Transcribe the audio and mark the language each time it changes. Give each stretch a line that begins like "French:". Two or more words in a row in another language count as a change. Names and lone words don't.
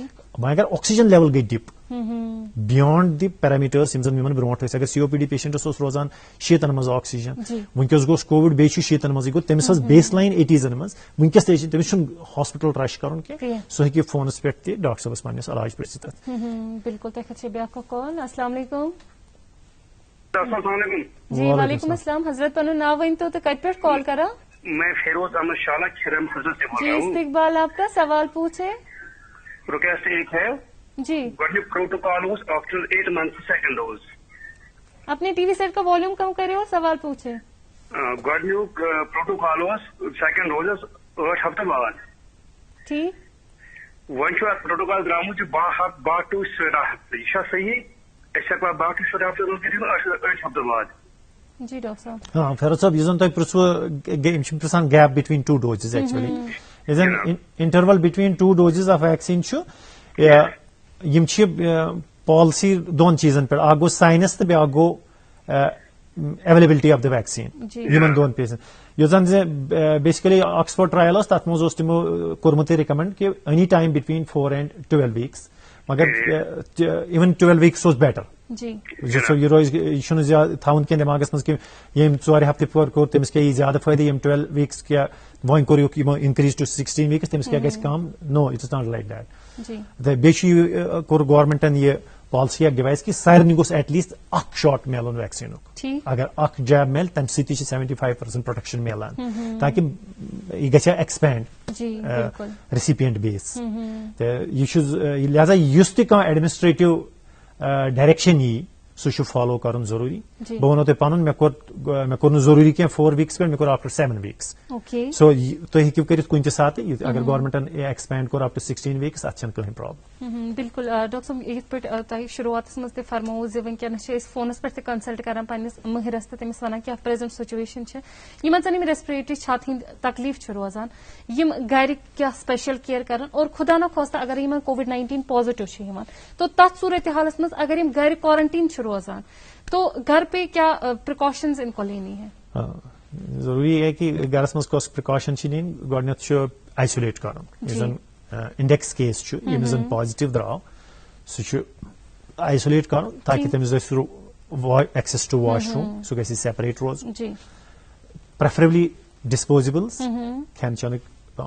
Kashmiri: وۄنۍ اگر آکسیجن لیول گٔے ڈِپ بِیانڈ دی پیرامیٹٲرس یِم زن یِمن برونٛٹھ ٲسۍ اگر COPD پیشنٹس اوس روزان 6 منٛز آکسیجن وٕنکیٚس گوٚژھ کووِڈ بیٚیہِ چھُ 6 منٛزٕے گوٚو تٔمِس ٲس بیس لاین 80 منٛز وٕنکیٚس تہِ تٔمِس چھُنہٕ ہاسپٹل رش کرُن کینٛہہ سُہ ہیٚکہِ فونس پٮ۪ٹھ تہِ ڈاکٹر صٲبس پننِس علاج پرژھِتھ. بالکل تۄہہِ خٲطرٕ چھِ بیٛاکھ کال.
Arabic: السلام علیکم. جی وعلیکم السلام.
Kashmiri: حضرت پنُن ناو ؤنۍتو تہٕ کتہِ پٮ۪ٹھ کال کران.
Urdu: میں فیروز احمد شالہ کھرم حضرت سے بول جی رہا ہوں. استقبال آپ کا سوال پوچھے. رکیا سے ایک ہے جی
Kashmiri: گۄڈنیُک پروٹوکال اوس
English: after 8 months second dose.
Urdu: اپنے ٹی وی سیٹ کا والیوم کم کرے اور سوال پوچھے.
Kashmiri: گۄڈنیُک پروٹوکال اوس
English: second dose
Kashmiri: 8 ہفتہٕ بعد. ٹھیک وۄنۍ چھُ اتھ پروٹوکال درٛامُت 12 to 17 ہفتہٕ یہِ چھا صحیح أسۍ ہیٚکوا 12 to 17 ہفتہٕ روز کٔرِتھ 8 ہفتہٕ بعد.
Urdu: جی ڈاکٹر صاحب.
Kashmiri: ہاں فیروز صاحب یُس زن تۄہہِ پرژھوٕ یِم چھِ پرژھان
English: gap between 2 doses actually
Kashmiri: یُس زن
English: interval between 2 doses of vaccine
Kashmiri: چھُ یِم چھِ پالسی 2 چیٖزن پٮ۪ٹھ اکھ گوٚو ساینس تہٕ بیاکھ گوٚو
English: availability of the vaccine
Kashmiri: یِمن 2 پیٖسن. یُس زن بیسِکلی آکسفورڈ ٹرایل اوس تتھ منٛز اوس تِمو کوٚرمُت رِکمنڈ کہِ
English: any time between 4 and 12 weeks
Kashmiri: مگر
English: even 12 weeks
Kashmiri: اوس بیٹر. یہِ روزِ یہِ چھُنہٕ زیادٕ تھاوُن کینٛہہ دٮ۪ماغس منٛز کہِ ییٚمۍ 4 ہفتہٕ کوٚر تٔمِس کیٛاہ یی زیادٕ فٲیدٕ ییٚمۍ 12 weeks کیٛاہ وۄنۍ کوٚرُکھ یِمو
English: increase to 16 weeks
Kashmiri: تٔمِس کیٛاہ گژھِ کم.
English: No it's not like that.
Kashmiri: تہٕ بیٚیہِ چھُ یہِ کوٚر گورمینٹن یہِ پالسی اکھ ڈِوایس کہِ سارنٕے گوٚژھ
English: at least
Kashmiri: اکھ شاٹ میلُن ویکسیٖنُک. اگر اکھ جیب میلہِ تمہِ سۭتۍ تہِ چھِ 75% پروٹیکشن میلان تاکہِ یہِ گژھِ ہا
English: expand recipient base.
Kashmiri: تہٕ یہِ چھُ لہذا یُس تہِ کانٛہہ
English: administrative direction
Kashmiri: یی سُہ چھُ فالو کرُن ضروٗری. بہٕ وَنو تۄہہِ پنُن مےٚ کوٚر نہٕ ضروٗری کینٛہہ 4 weeks پٮ۪ٹھ مےٚ کوٚر
English: after 7 weeks.
Kashmiri: سو تُہۍ ہیٚکِو کٔرِتھ کُنہِ تہِ ساتہٕ اگر گورمینٹن ایکسپینڈ کوٚر
English: up to 16 weeks
Kashmiri: اتھ چھنہٕ کٕہٕنۍ پرابلم. بالکل ڈاکٹر صٲب یِتھ پٲٹھۍ تۄہہِ شروعاتس منٛز تہِ فرموو زِ وٕنکیٚنس چھِ أسۍ فونس پٮ۪ٹھ تہِ کنسلٹ کران پننِس مٲہرس تہٕ تٔمِس ونان کیٛاہ
English: present situation
Kashmiri: چھِ یِمن زن یِم ریسپریٹری چھاتہِ ہٕنٛدۍ تکلیٖف چھِ روزان یِم گرِ کیٛاہ
English: special care
Kashmiri: کران اور خدا نخواستہ اگر یِمن COVID-19 پازِٹو چھِ یِوان تو تتھ صوٗرتِ حالس منٛز اگر یِم گرِ کوارنٹیٖن چھِ روزان
Urdu: تو گھر پہ کیا پریکاشنز ان کو لینی ہے.
Kashmiri: ضروٗری ہے کہِ گرس منٛز کۄس پرکاشن چھِ نِنۍ. گۄڈٕنیتھ چھُ آیسولیٹ کرُن یُس زن
English: index case
Kashmiri: چھُ ییٚمِس زن پازِٹیو درٛاو سُہ چھُ آیسولیٹ کرُن تاکہِ تٔمِس گژھِ
English: access to wash room
Kashmiri: سُہ گژھِ سیپریٹ روزُن.
English: preferably disposables
Kashmiri: کھٮ۪ن چٮ۪نٕکۍ پان.